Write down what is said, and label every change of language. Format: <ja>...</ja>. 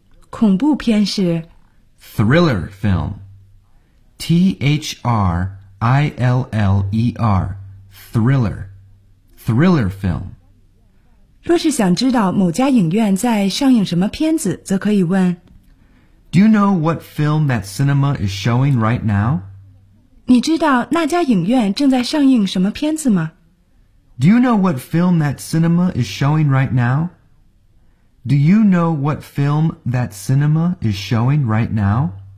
<zh>恐怖片是</zh> <en>Thriller film, T-H-R-I-L-L-E-R, I-L-L-E-R, thriller, thriller film.</en> <zh>若是想知道某家影院在上映什么片子，则可以问</zh> <en>Do you know what film that cinema is showing right now?</en> <zh>你知道那家影院正在上映什么片子吗？</zh> <en>Do you know what film that cinema is showing right now? Do you know what film that cinema is showing right now?</en>